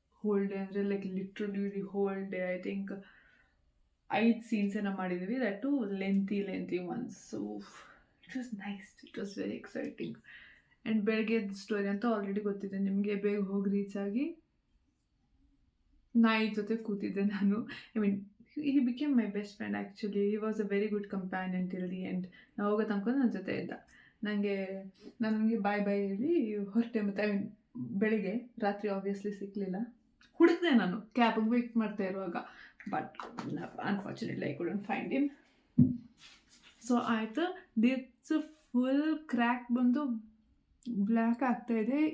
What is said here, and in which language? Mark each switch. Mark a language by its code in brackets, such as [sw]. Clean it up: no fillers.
[en] Whole day ಅಂದರೆ like literally whole day. I think 5 [kn] ಸೀನ್ಸನ್ನು ಮಾಡಿದ್ದೀವಿ, [en] That too lengthy ones. So it was nice, it was very exciting. And [kn] ಬೆಳಗ್ಗೆ story ಅಂತ already ಗೊತ್ತಿದೆ ನಿಮಗೆ. ಬೇಗ ಹೋಗಿ ರೀಚ್ ಆಗಿ ನಾಯಿ ಜೊತೆ ಕೂತಿದ್ದೆ ನಾನು. [en] I mean he became my best friend actually. He was a very good companion till the end. [kn] ನಾವು ಹೋಗೋ ತನಕ ನನ್ನ ಜೊತೆ ಇದ್ದ. ನನಗೆ ಬಾಯ್ ಹೇಳಿ ಹೊರಟೆ. ಮತ್ತು ಐ ಮೀನ್ ಬೆಳಿಗ್ಗೆ, ರಾತ್ರಿ ಆಬ್ವಿಯಸ್ಲಿ ಸಿಕ್ಕಲಿಲ್ಲ. ಹುಡುಕಿದೆ ನಾನು ಕ್ಯಾಬ್ಗೆ ವೇಟ್ ಮಾಡ್ತಾ ಇರುವಾಗ, [en] But unfortunately I couldn't find him. [kn] So ಆಯಿತು, ದಿಟ್ಸ್ ಫುಲ್ ಕ್ರ್ಯಾಕ್ ಬಂದು ಬ್ಲ್ಯಾಕ್ ಆಗ್ತಾಯಿದೆ.